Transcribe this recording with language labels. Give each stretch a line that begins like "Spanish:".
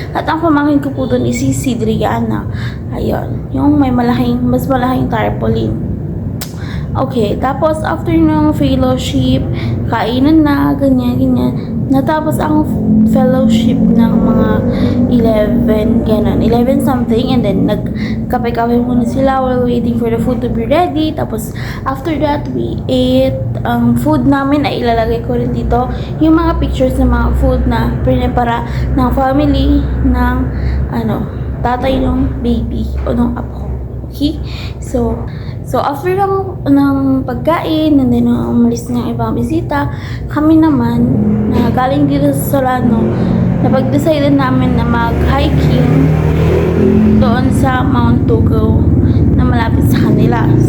Filipino: At ang pamangkin ko po doon is si Cidriana. Ayun. Yung may mas malaking tarpaulin. Okay. Tapos after ng fellowship, kainan na, ganyan. Natapos ang fellowship ng mga 11, ganun. 11 something, and then nagkape-kape muna sila
English: while waiting for the food to be ready.
Filipino: Tapos,
English: after that, we ate.
Filipino: Ang food namin ay ilalagay ko rin dito yung mga pictures ng mga food na pinipara ng family ng tatay ng baby o ng apo. Okay? So after ng pagkain, and then umalis ng ibang bisita, kami naman na galing dito sa Solano, napag-decide namin na mag-hiking doon sa Mount Tugaw na malapit sa kanila.